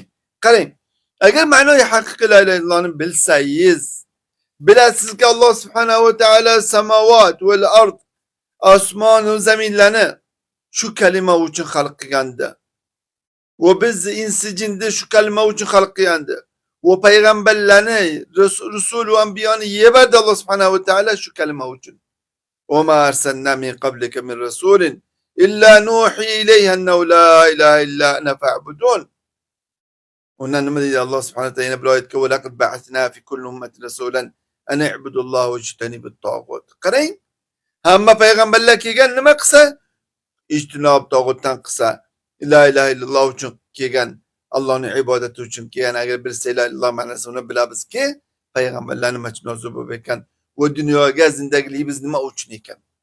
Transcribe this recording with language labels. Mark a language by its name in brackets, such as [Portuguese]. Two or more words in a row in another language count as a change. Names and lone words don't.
[Uzbek] Qarang, agar ma'noyi haqiqiy [Arabic] لا إله إلا الله-ni [Uzbek] bilsangiz, bilasizki Alloh [Arabic] سبحانه وتعالى السماوات والأرض, [Uzbek] osmon va zaminlarni shu kalima uchun xalq qilgandi. Va biz insi jinni shu kalima uchun xalq qilgandi. Va payg'ambarlarni, rusul va anbiyoni yebardi Alloh [Arabic] سبحانه وتعالى [Uzbek] shu kalima uchun. [Arabic] وما أرسلنا من قبلك من رسول إلا نوحي إليه أنه لا إله إلا أنا فاعبدون. [Uzbek] Undan nima deydi Alloh [Arabic] سبحانه وتعالى [Uzbek] yana bir oyatga [Arabic] ولقد بعثنا في كل أمة رسولا أن اعبدوا الله واجتنبوا الطاغوت. [Uzbek] Qarang, hamma payg'ambarlar kelgan nima qilsa ijtinob tog'utdan qilsa, [Arabic] لا إله إلا الله [Uzbek] uchun kelgan, Allohning ibodati uchun kelgan. Agar bilsa [Arabic] لا إله إلا الله [Uzbek] ma'nosini bilabizki, payg'ambarlar nima uchun nozil bo'lib ekan va dunyoga zindagligimiz nima uchun ekan.